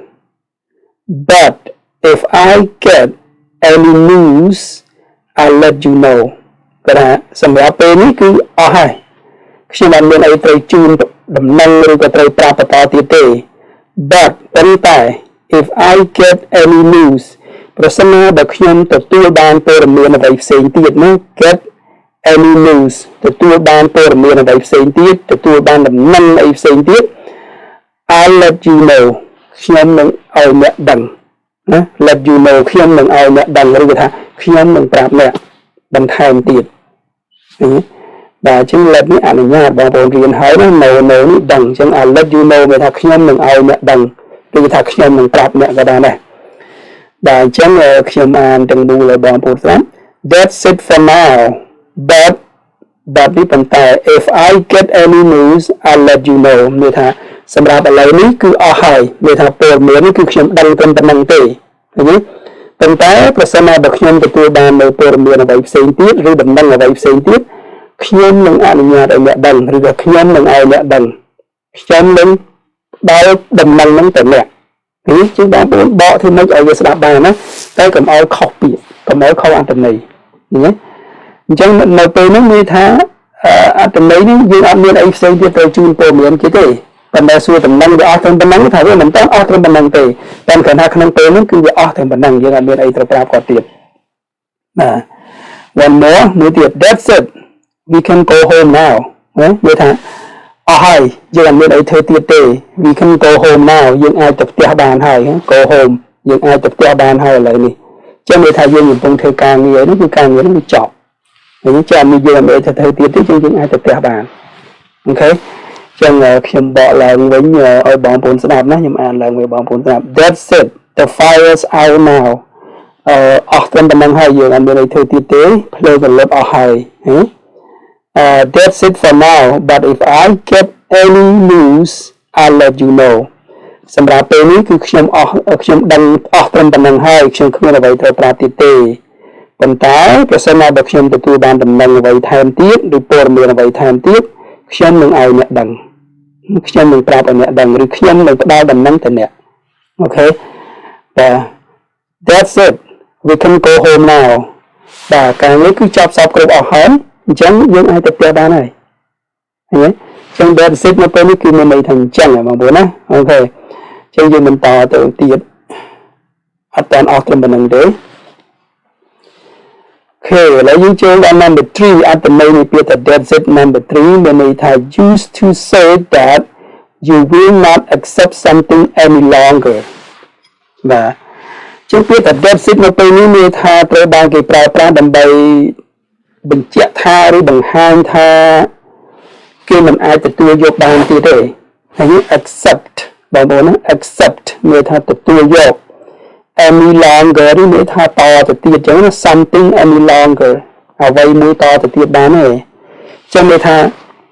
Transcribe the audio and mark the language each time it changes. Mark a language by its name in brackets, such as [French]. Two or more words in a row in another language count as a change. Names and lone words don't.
[English] but if I get any news I'll let you know [Khmer] គាត់ថាសម្រាប់ពេលនេះគឺអស់ហើយខ្ញុំមិនមានអីត្រូវជូនដំណឹងឬក៏ត្រូវប្រាប់បន្តទៀតទេ but ប៉ុន្តែ [English] if I get any news [Khmer] ប្រសិនណាបើខ្ញុំទទួលបានព័ត៌មានអ្វីផ្សេងទៀតណា [English] get any news [Khmer] ទទួលបានព័ត៌មានអ្វីផ្សេងទៀតទទួលបានដំណឹងអីផ្សេងទៀត [English] I'll let you know [Khmer] ខ្ញុំនឹងឲ្យអ្នកដឹងណា [English] let you know [Khmer] ខ្ញុំនឹងឲ្យអ្នកដឹងឬក៏ថាខ្ញុំនឹងប្រាប់អ្នកបន្ថែម ទៀតបាទអញ្ចឹង let នេះអនុញ្ញាតបងប្អូនរៀនហើយណា no នេះដឹងអញ្ចឹង [English] I'll let you know [Khmer] មានថាខ្ញុំនឹងឲ្យអ្នកដឹងឬថាខ្ញុំនឹងប្រាប់អ្នកក៏ដែរបាទអញ្ចឹងខ្ញុំអានទាំងមូលឲ្យបងប្អូនស្ដាប់ [English] that's it for now but [Khmer] នេះប៉ុន្តែ [English] if I get any news I'll let you know [Khmer] មានថាសម្រាប់ឥឡូវនេះគឺអស់ហើយមានថាព័ត៌មាននេះគឺ ខ្ញុំដឹងតែប៉ុណ្្នឹងទេឃើញទេប៉ុន្តែប្រសិនបើខ្ញុំទទួលបាននៅព័ត៌មានអ្វីផ្សេងទៀតឬដំណឹងអ្វីផ្សេងទៀតខ្ញុំនឹងអនុញ្ញាតឲ្យអ្នកដឹងឬក៏ខ្ញុំនឹងឲ្យអ្នកដឹងខ្ញុំនឹងដល់ដំណឹងហ្នឹងទៅអ្នកជាងបងប្អូនបកធ្វើម៉េចឲ្យវាស្ដាប់បាន ណាតែកុំឲ្យខុសពាក្យកុំឲ្យខុសអត្ថន័យណាអញ្ចឹងនៅពេលនេះមានថាអត្ថន័យនេះយើងអត់មានអីផ្សេងទៀតទៅជូនព័ត៌មានគេទេប៉ុន្តែសួរដំណឹងវាអស់ត្រឹមប៉ុណ្ណឹងថាវា មិនតាន់អស់ត្រឹមប៉ុណ្ណឹងទេតែគ្រាន់ថាក្នុងពេលនេះគឺវាអស់ត្រឹមប៉ុណ្ណឹងយើងអត់មានអីត្រូវប្រាប់គាត់ទៀតណា [English] one more [Khmer] មួយទៀត [English] that's it we can go home now [Khmer] ណានិយាយថាអស់ហើយយើងអត់មានអីធ្វើទៀតទេ [English] we can go home now [Khmer] យើងអាចទៅផ្ទះបានហើយ [English] go home [Khmer] យើងអាចទៅផ្ទះបានហើយឥឡូវនេះចឹងនិយាយថាយើងកំពុងធ្វើការងារនេះគឺការងារនេះវាចប់ហើយចាំយើងអត់មានទៅធ្វើទៀតទេយើងអាចទៅផ្ទះបានអូខេចឹងខ្ញុំបកឡើងវិញឲ្យបងប្អូនស្ដាប់ណាខ្ញុំអានឡើងវិញបងប្អូនស្ដាប់ [English] that's it the fire's out now [Khmer] អស់ត្រឹមប៉ុណ្្នឹងហើយយើងអត់មានអីធ្វើទៀតទេភ្លើងរលត់អស់ហើយ [English] that's it for now but if I get any news I'll let you know [Khmer] សម្រាប់ពេលនេះគឺខ្ញុំដឹងអស់ត្រឹមប៉ុណ្្នឹងហើយខ្ញុំគ្មានអ្វីត្រូវប្រាប់ទៀតទេ ប៉ុន្តែប្រសិនបើខ្ញុំទទួលបានដំណឹងអ្វីថែមទៀតឬព័ត៌មានអ្វីថែមទៀតខ្ញុំនឹងឲ្យអ្នកដឹងខ្ញុំនឹងប្រាប់ឲ្យអ្នកដឹងឬខ្ញុំនឹងផ្ដល់ដំណឹងទៅអ្នកអូខេបាទ [English] that's it we can go home now [Khmer] បាទការនេះគឺចប់សពគ្រប់អស់ហើយអញ្ចឹងយើងអាចទៅផ្ទះបានហើយឃើញទេអញ្ចឹង [English] that's it [Khmer] នៅពេលនេះគឺមានន័យថាអញ្ចឹងបងប្អូនណាអូខេអញ្ចឹងយើងបន្តទៅទៀតអត់តាន់អស់ត្រឹមប៉ុណ្្នឹងទេ Okay, ឥឡូវយើងចូលដល់ number 3 អត្ថន័យនៃពាក្យថា [English] that's it number 3 [Khmer] មានន័យថា [English] used to say that you will not accept something any longer [Khmer] បាទជាពាក្យថា [English] that's it [Khmer] នៅពេលនេះមានថាត្រូវបានគេប្រើប្រាស់ដើម្បីបញ្ជាក់ថាឬបង្ហាញថាគេមិនអាចទទួលយកបានទៀតទេហើយ accept បងប្អូនណា accept មានថាទទួលយក [English] any longer [Khmer] នេះមានថាតទៅទៀតអញ្ចឹង [English] something any longer [Khmer] អ្វីមួយតទៅទៀតបានទេអញ្ចឹងមានថា